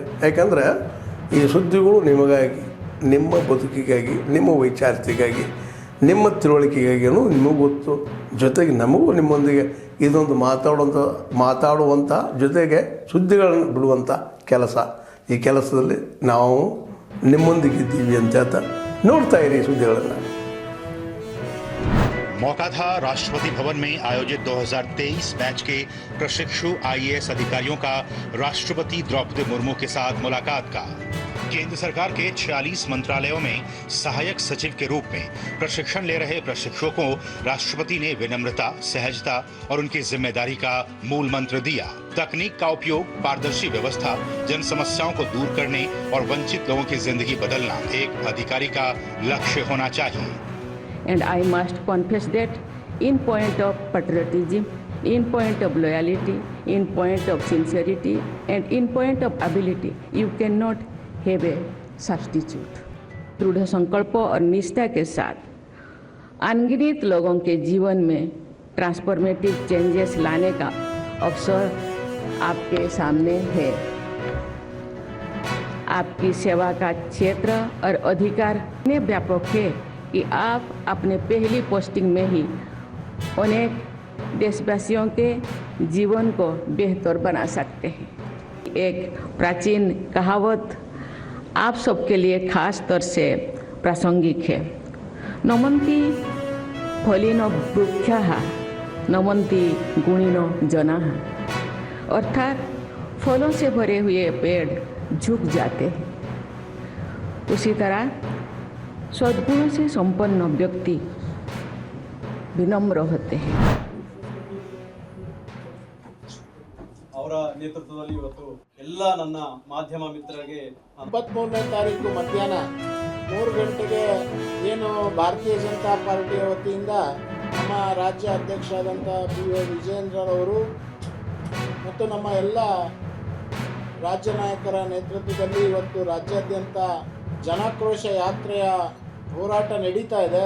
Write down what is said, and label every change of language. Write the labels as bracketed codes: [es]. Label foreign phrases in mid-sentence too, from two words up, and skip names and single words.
[kn] ಯಾಕಂದರೆ ಈ ಸುದ್ದಿಗಳು ನಿಮಗಾಗಿ, ನಿಮ್ಮ ಬದುಕಿಗಾಗಿ, ನಿಮ್ಮ ವೈಚಾರಿಕೆಗಾಗಿ, ನಿಮ್ಮ ತಿಳುವಳಿಕೆಗಾಗಿಯೂ ನಿಮಗೂ ಗೊತ್ತು. ಜೊತೆಗೆ ನಮಗೂ ನಿಮ್ಮೊಂದಿಗೆ ಇದೊಂದು ಮಾತಾಡುವಂಥ ಜೊತೆಗೆ ಸುದ್ದಿಗಳನ್ನು ಬಿಡುವಂಥ ಕೆಲಸ. ಈ ಕೆಲಸದಲ್ಲಿ ನಾವು ನಿಮ್ಮೊಂದಿಗಿದ್ದೀವಿ ಅಂತ ಹೇಳ್ತಾ ನೋಡ್ತಾ ಇರಿ ಸುದ್ದಿಗಳನ್ನು. [hi] मौका था राष्ट्रपति भवन में आयोजित 2023 बैच के प्रशिक्षु आईएएस अधिकारियों का राष्ट्रपति द्रौपदी मुर्मू के साथ मुलाकात का। केंद्र सरकार के 46 मंत्रालयों में सहायक सचिव के रूप में प्रशिक्षण ले रहे प्रशिक्षुओं को राष्ट्रपति ने विनम्रता, सहजता और उनकी जिम्मेदारी का मूल मंत्र दिया। तकनीक का उपयोग, पारदर्शी व्यवस्था, जन समस्याओं को दूर करने और वंचित लोगों की जिंदगी बदलना एक अधिकारी का लक्ष्य होना चाहिए। [en] And I must confess that in point of patriotism, in point of loyalty, in point of sincerity, and in point of ability, you cannot have a substitute. [hi] दृढ़ संकल्प और निष्ठा के साथ अनगिनत लोगों के जीवन में [en] transformative changes [hi] लाने का अवसर आपके सामने है। आपकी सेवा का क्षेत्र और अधिकार इतने व्यापक है कि आप अपने पहली पोस्टिंग में ही अनेक देशवासियों के जीवन को बेहतर बना सकते हैं। एक प्राचीन कहावत आप सबके लिए खास तौर से प्रासंगिक है। [sa] नमन्ति फलिनो वृक्षः नमन्ति गुणिनो जनाः, [hi] अर्थात फलों से भरे हुए पेड़ झुक जाते हैं, उसी तरह सद्गुणों से संपन्न व्यक्ति विनम्र होते हैं. [kn] ಅವರ ನೇತೃತ್ವದಲ್ಲಿ ಇವತ್ತು ಎಲ್ಲ ನನ್ನ ಮಾಧ್ಯಮ ಮಿತ್ರರಿಗೆ 23ನೇ ತಾರೀಕು ಮಧ್ಯಾಹ್ನ 3 ಗಂಟೆಗೆ ಏನು ಭಾರತೀಯ ಜನತಾ ಪಾರ್ಟಿಯ ವತಿಯಿಂದ ನಮ್ಮ ರಾಜ್ಯ ಅಧ್ಯಕ್ಷರಾದಂಥ PY ವಿಜಯೇಂದ್ರರವರು ಮತ್ತು ನಮ್ಮ ಎಲ್ಲ ರಾಜ್ಯ ನಾಯಕರ ನೇತೃತ್ವದಲ್ಲಿ ಇವತ್ತು ರಾಜ್ಯಾದ್ಯಂತ ಜನಾಕ್ರೋಶ ಯಾತ್ರೆಯ ಹೋರಾಟ ನಡೀತಾ ಇದೆ.